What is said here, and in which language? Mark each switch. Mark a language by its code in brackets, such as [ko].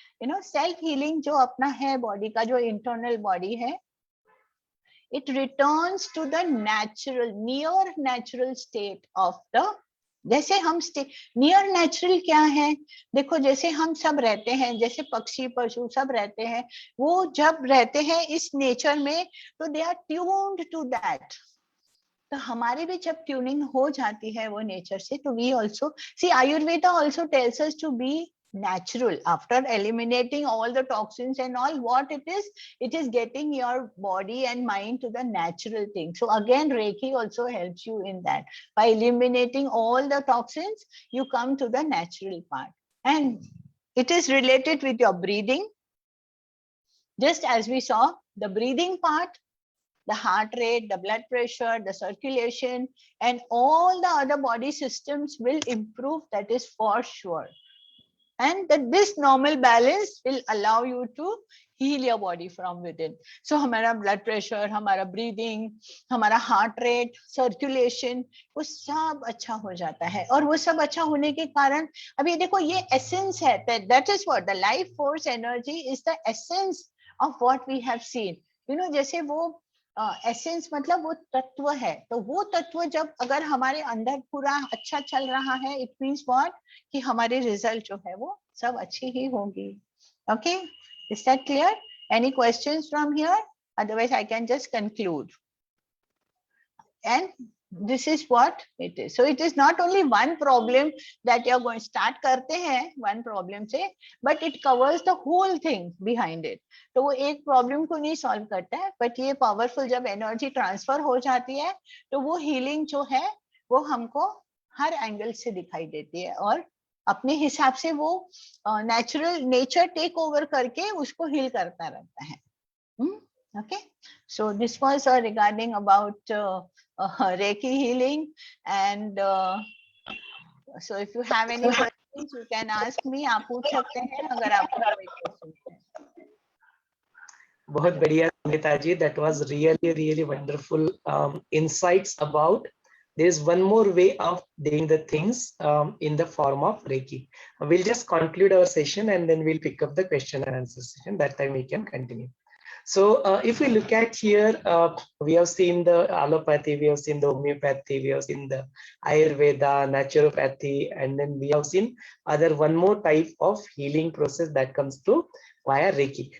[hi] You know, self-healing जो अपना है body का, जो internal body है, [en] it returns to the natural, near natural state of the, [hi] जैसे हम नियर नेचुरल क्या है, देखो जैसे हम सब रहते हैं, जैसे पक्षी पशु सब रहते हैं, वो जब रहते हैं इस नेचर में तो [en] They are tuned to that. [hi] तो हमारी भी जब ट्यूनिंग हो जाती है वो नेचर से, [en] तो we also see Ayurveda also tells us to be natural after eliminating all the toxins and all. What it is getting your body and mind to the natural thing. So again Reiki also helps you in that. By eliminating all the toxins, you come to the natural part, and it is related with your breathing. Just as we saw the breathing part, the heart rate, the blood pressure, the circulation, and all the other body systems will improve, that is for sure. And that this normal balance will allow you to heal your body from within. [hi] So हमारा blood pressure, हमारा breathing, हमारा heart rate, circulation, वो सब अच्छा हो जाता है. और वो सब अच्छा होने के कारण अभी देखो ये essence है, [en] that is what the life force energy is, the essence of what we have seen. [hi] You know, जैसे वो एसेंस मतलब वो तत्व है, तो वो तत्व जब अगर हमारे अंदर पूरा अच्छा चल रहा है, [en] it means what, [hi] कि हमारे रिजल्ट जो है वो सब अच्छी ही होगी. [en] Okay, is that clear? Any questions from here? Otherwise I can just conclude. And this is what it is. So it is not only one problem that you are going to start [hi] करते हैं [en] one problem से, but it covers the whole thing behind it. [hi] तो वो एक problem को नहीं solve करता है, but ये powerful जब energy transfer हो जाती है तो वो healing जो है वो हमको हर angle से दिखाई देती है और अपने हिसाब से वो natural nature take over करके उसको heal करता रहता है. [en] Okay, so this was regarding about Reiki healing, and so if you have any questions you can ask me. [hi] आप पूछ सकते हैं अगर आपको कोई क्वेश्चन है. बहुत बढ़िया Sunita ji, [en] that was really wonderful insights about there is one more way of doing the things in the form of Reiki. We'll just conclude our session and then we'll pick up the question and answer session. That time we can continue. So if we look at here, we have seen the allopathy, we have seen the homeopathy, we have seen the Ayurveda, naturopathy, and then we have seen other one more type of healing process that comes through via Reiki.